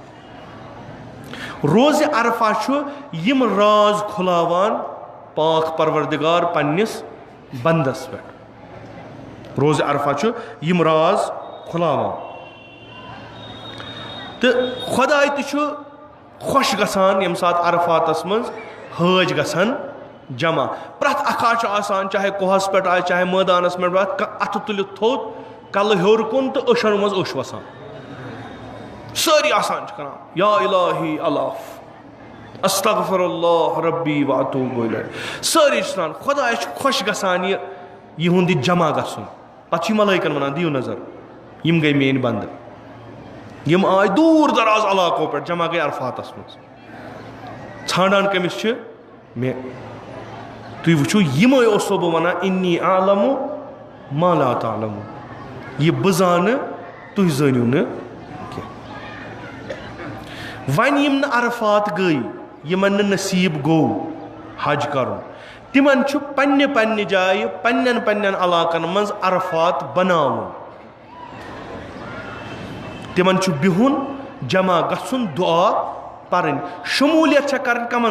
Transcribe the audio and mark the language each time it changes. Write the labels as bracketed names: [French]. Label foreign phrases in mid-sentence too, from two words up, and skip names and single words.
[Kashmiri] روزِ عرفہ چھُ یِم راز کھُلاوان پاک پروردِگار پننِس بندس پٮ۪ٹھ روز عرفہ یم راز کھلاوان تو خداے تہ خوش گژھان یم سات عرفاتس مز حاج گژھن جمع پرٛٮ۪تھ اکھا آسان چاہے کوہس پٮ۪ٹھ آسہِ چاہے مٲدانس پٮ۪ٹھ اتھٕ تُلِتھ تھوٚد کلہٕ ہیوٚر کُن تہٕ أچھن منٛز أچھ وسان سٲری آسان چھِ کران [Arabic] یا الہی الاف استغفر اللہ ربی واتوب الیہ [Kashmiri] سٲری چھِ کران خۄداے چھُ خۄش گژھان یِہُنٛد یہِ جمع گژھُن پتہٕ چھِ ملٲیکن ونان دِیِو نظر یِم گٔے میٲنۍ بندٕ یِم آے دوٗر دراز علاقو پٮ۪ٹھ جمع گٔے عرفاتس منٛز ژھانڈان کٔمِس چھِ مےٚ تُہۍ وٕچھِو یِمے اوسو بہٕ ونان [Arabic] انی اعلم ما لا تعلمون [Kashmiri] یہِ بہٕ زانہٕ تُہۍ زٲنِو نہٕ کینٛہہ وۄنۍ یِم نہٕ عرفات گٔے یِمن نہٕ نصیٖب گوٚو حج کرُن تِمن چھُ پننہِ پننہِ جایہِ پننٮ۪ن پننٮ۪ن علاقن منٛز عرفات بناوُن تِمن چھُ بِہُن جمع گژھُن دُعا پرٕنۍ شموٗلیت چھےٚ کرٕنۍ کمن